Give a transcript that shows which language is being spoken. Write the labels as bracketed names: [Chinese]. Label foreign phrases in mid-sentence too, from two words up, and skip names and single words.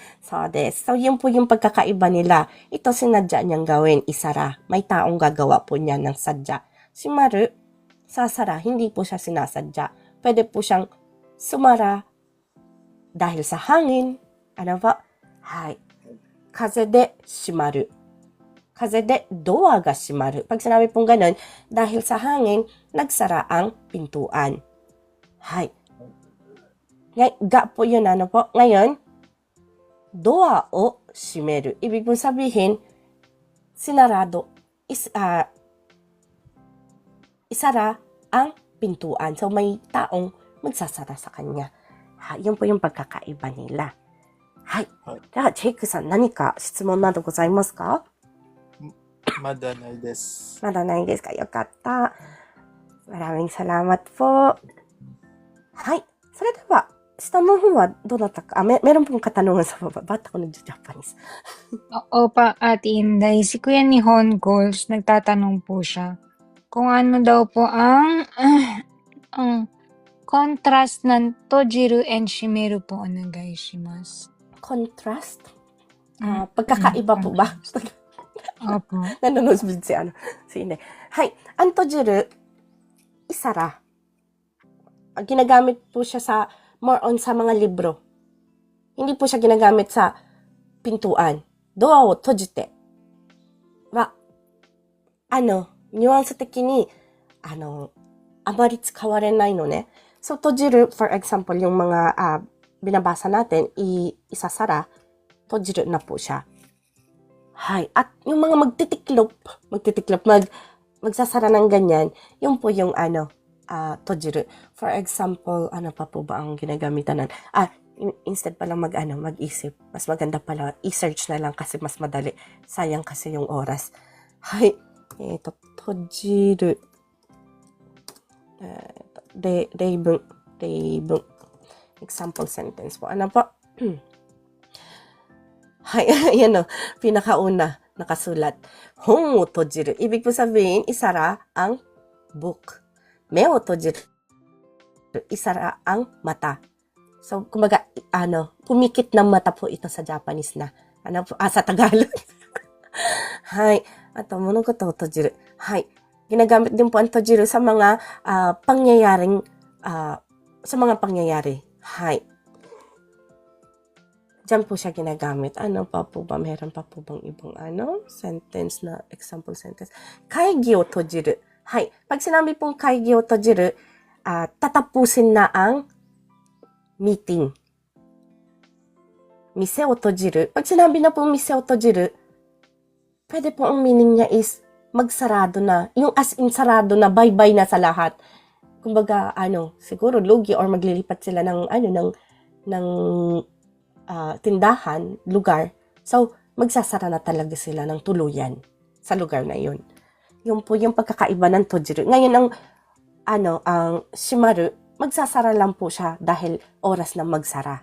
[Filipino] So, yun po yung pagkakaiba nila. Ito sinadya niyang gawin, isara. May taong gagawa po niya ng sadya. Shimaru, sasara, hindi po siya sinasadya. Pwede po siyang sumara dahil sa hangin. Ano ba? Hai. [Japanese] 風で閉まる. 風でドアが閉まる. [Filipino] Pag sinabi pong ganun, dahil sa hangin, nagsara ang pintuan. Hai. Ga po yun, ano po? [Japanese] Ngayon, ドアを閉める. [Filipino] Ibig pong sabihin, sinarado, isara ang pintuan. So, may taong magsasara sa kanya. Yun po yung pagkakaiba nila. [Japanese] Hai. Jake さん、何か質問などございますか? Madaないです. Madaないですか? よかった. [Filipino] Maraming salamat po. Hai. [Japanese] それでは、下の方はどうだったか? [Filipino] Meron pong katanungan sa baba. Ba't ako nag-Japanese? Opa, Ate Inday, si Kuya Nihon Goals, nagtatanong po siya kung ano daw po ang contrast ng tojiru and shimeru po onegaishimasu. Contrast? Pagkakaiba po ba? Opo. Nanonood si Inday. Hai. Ang tojiru, isara. Ginagamit po siya sa [English] more on [Filipino] sa mga libro. Hindi po siya ginagamit sa pintuan. [Japanese] ドアを閉じて. Nuance 的に、あまり使われないのね. [English] So, tojiru, for example, [Filipino] yung mga binabasa natin, isasara, tojiru na po siya. Hay. At yung mga magtitiklop, magsasara ng ganyan, yung po yung tojiru. [English] For example, [Filipino] ano pa po ba ang ginagamitan nan? Instead pala mag-isip, mas maganda pala i-search na lang kasi mas madali. Sayang kasi yung oras. Hay. [Japanese] 閉じる。 [Filipino] 例文。 [English] Example sentence [Filipino] po. Ano po? Hay, ayan o. Pinakauna, nakasulat. [Japanese] 本を閉じる. [Filipino] Ibig po sabihin, isara ang book. [Japanese] 目を閉じる. [Filipino] Isara ang mata. So, kumbaga, pumikit ng mata po ito sa Japanese na. Sa Tagalog. Hay. [Japanese] あと、物事を閉じる. Hay. [Filipino] Ginagamit din po ang tojiru sa mga pangyayaring, pangyayari. Hay. Diyan po siya ginagamit. Ano pa po ba? Meron pa po bang ibang sentence na example sentence? [Japanese] 会議を閉じる. Hay. [Filipino] Pag sinabi pong [Japanese] 会議を閉じる, [Filipino] tatapusin na ang meeting. [Japanese] 店を閉じる. [Filipino] Pag sinabi na pong [Japanese] 店を閉じる, [Filipino] pwede po ang meaning niya is magsarado na. Yung as in sarado na, bye-bye na sa lahat. Kumbaga, siguro lugi or maglilipat sila ng tindahan, lugar. So, magsasara na talaga sila ng tuluyan sa lugar na yun. Yun po yung pagkakaiba ng tojiru. Ngayon, ang shimaru, magsasara lang po siya dahil oras na magsara.